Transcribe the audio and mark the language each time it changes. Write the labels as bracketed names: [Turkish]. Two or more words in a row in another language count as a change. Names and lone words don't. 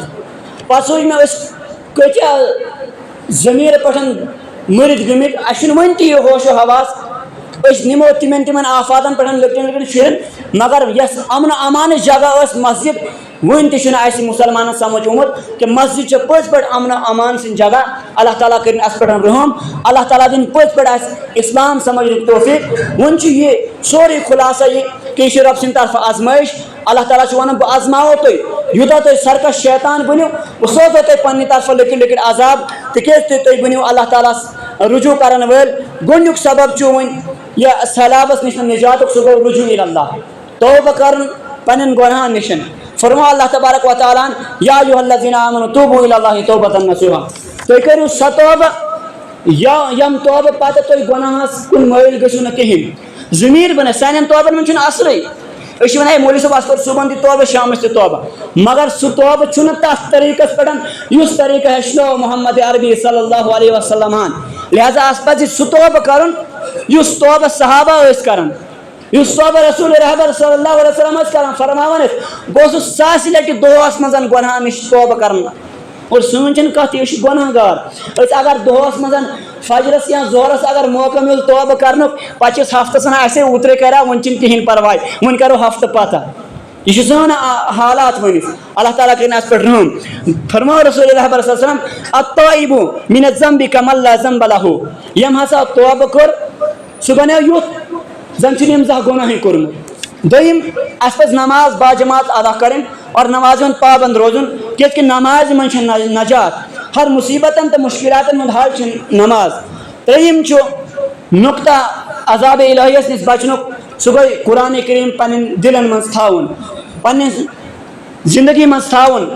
[Kashmiri] پتہٕ سوٗنٛچ مےٚ أسۍ کۭتیاہ ضمیٖر پٮ۪ٹھ مٔرِتھ گٔمٕتۍ اَسہِ چھُنہٕ وُنہِ تہِ یہِ ہوش و حواس أسۍ نِمو تِمن آفاتن پٮ۪ٹھ لۄکٹٮ۪ن شُرٮ۪ن مگر یۄس امن و امانٕچ جگہ ٲس مسجد وُنہِ تہِ چھُنہٕ اَسہِ مُسلمانن سمجھ آمُت کہِ مسجد چھِ پٔزۍ پٲٹھۍ امن و امان سٕنٛز جگہ. اللہ تعالیٰ کٔرِنۍ اَتھ پٮ۪ٹھ رحم. اللہ تعالیٰ دِنۍ پٔزۍ پٲٹھۍ اَسہِ اسلام سمجھنُک توفیٖق. وۄنۍ چھُ یہِ سورُے خُلاصہ یہِ کہِ یہِ چھِ رۄب سٕنٛدِ طرفہٕ آزمٲیش. اللہ تعالیٰ چھُ ونان بہٕ آزماوو تُہۍ یوٗتاہ تُہۍ سرکش شیطان بٔنِو بہٕ سوزو تۄہہِ پننہِ طرفہٕ لۄکٕٹۍ لۄکٕٹۍ عذاب تِکیٛازِ تُہۍ بٔنِو اللہ تعالیٰ ہس رجوع کرن وٲلۍ. گۄڈنیُک سبب چھُ وۄنۍ یہِ سہلابس نِش نجاتُک سُہ گوٚو رجوع اللہ توبہ کرُن پننٮ۪ن گۄنہن نِش. فرمو اللہ تبارک و تعالیٰ ہن [Arabic] یا ایھا الذین آمنوا توبوا الی اللہ توبۃ نصوحا. [Kashmiri] تُہۍ کٔرِو سۄ توبہ ییٚمہِ توبہٕ پتہٕ تُہۍ گۄناہس کُن مٲیل گٔژھِو نہٕ کِہینۍ. ضمیٖر بنٲے سانٮ۪ن توبن منٛز چھُنہٕ اثرٕے. أسۍ چھِ ونان ہے مولوی صٲب اَسہِ کوٚر صبحن تہِ توبہ شامس تہِ توبہ مگر سُہ توبہٕ چھُنہٕ تتھ طریٖقس پٮ۪ٹھ یُس طریٖقہٕ ہیٚچھنو محمد عربی [Arabic] صلی اللہ علیہ وسلم [Kashmiri] ہن. لہٰذا اَسہِ پزِ سُہ توبہٕ کرُن یُس توبہ صحابہ ٲسۍ کران یُس توبہ رسول رحبر [Arabic] صلی اللہ علیہ وسلم [Kashmiri] ٲسۍ کران. فرماوان ٲسۍ بہٕ اوسُس 1000 لٹہِ دۄہس منٛز گۄنہن نِش توبہ کران. اور سٲنۍ چھنہٕ کتھ یہِ چھِ گۄناہ گار. أسۍ اگر دۄہس منٛز فجرس یا ظہرس اگر موقع مِل توبہ کرنُک پتہٕ چھِ أسۍ ہفتس ونان اَسے اوترے کرا وۄنۍ چھُنہٕ کہیٖنۍ پرواے وۄنۍ کرو ہفتہٕ پتہ. یہ چھُ سٲنۍ حالات ؤنِتھ. اللہ تعالیٰ کٔرِنۍ اَتھ پٮ۪ٹھ رحم. فرماو رسول رحبر [Arabic] صلی اللہ علیہ وسلم التائب من الذنب کمن لا ذنب له. [Kashmiri] یٔمۍ ہسا توبہ کوٚر سُہ بنیو یُتھ زن چھُنہٕ أمۍ زانٛہہ گۄناہٕے کوٚرمُت. دوٚیِم اَسہِ پزِ نماز باجماعت ادا کرٕنۍ اور نمازِ ہُنٛد پابنٛد روزُن کیازِ کہِ نمازِ منٛز چھِ نجات. ہر مصیبتن تہٕ مُشکلاتن ہُنٛد حل چھِ نماز. ترٛیٚیِم چھُ نقطہ عذابِ الہیَس نِش بچنُک سُہ گوٚو قرآنِ کریم پنٕنٮ۪ن دلن منٛز تھاوُن پننہِ زندگی منٛز تھاوُن.